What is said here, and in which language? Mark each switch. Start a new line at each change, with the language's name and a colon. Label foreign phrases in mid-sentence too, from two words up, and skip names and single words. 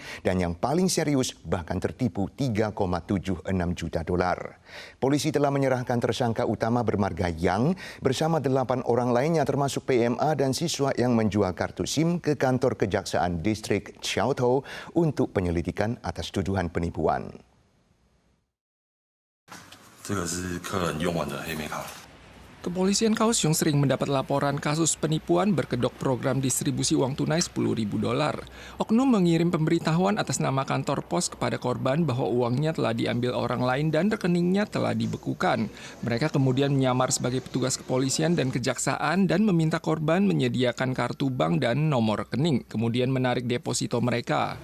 Indonesian: Dan yang paling serius bahkan tertipu $3,76 juta. Polisi telah menyerahkan tersangka utama bermarga Yang bersama 8 orang lainnya termasuk PMA dan siswa yang menjual kartu SIM ke kantor Kejaksaan Distrik Xiaotou untuk penyelidikan atas tuduhan penipuan.
Chinese: 这个是客人用完的黑莓卡。
Indonesian: Kepolisian Kaohsiung sering mendapat laporan kasus penipuan berkedok program distribusi uang tunai $10.000. Oknum mengirim pemberitahuan atas nama kantor pos kepada korban bahwa uangnya telah diambil orang lain dan rekeningnya telah dibekukan. Mereka kemudian menyamar sebagai petugas kepolisian dan kejaksaan dan meminta korban menyediakan kartu bank dan nomor rekening, kemudian menarik deposito mereka.